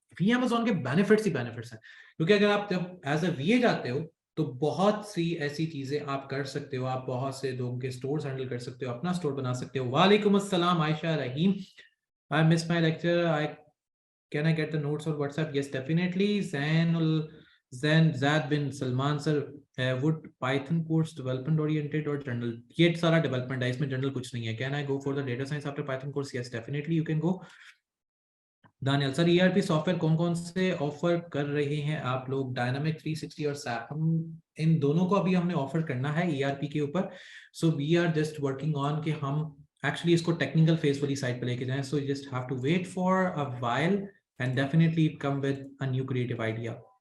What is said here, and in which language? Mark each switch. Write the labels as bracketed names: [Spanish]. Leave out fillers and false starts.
[Hindi] VMazon के benefits ही benefits हैं, क्योंकि अगर आप जब एज अ VA जाते हो तो बहुत सी ऐसी चीजें आप कर सकते हो। आप बहुत से लोगों के स्टोर्स हैंडल कर सकते हो, अपना स्टोर बना सकते हो। वालेकुम अस्सलाम आयशा रहीम, [English] I miss my lecture, I can I get the notes on WhatsApp? Yes, definitely. Zaid bin Salman sir, would Python course development oriented or general? [Hindi] ये सारा development है, इसमें general कुछ नहीं है। [English] Can I go for the data science after Python course? Yes, definitely you can go. [Hindi] Daniel sir, ERP software कौन कौन से ऑफर कर रहे हैं आप लोग? डायनामिक 360 और SAP, हम इन दोनों को अभी हमने ऑफर करना है ERP के ऊपर। [English] so we are just working on [Hindi] कि हम [English] actually [Hindi] इसको [English] technical phase [Hindi] वाली [English] side [Hindi] पे लेके जाएं। [English] So just have to wait for a while and definitely come with a new creative idea.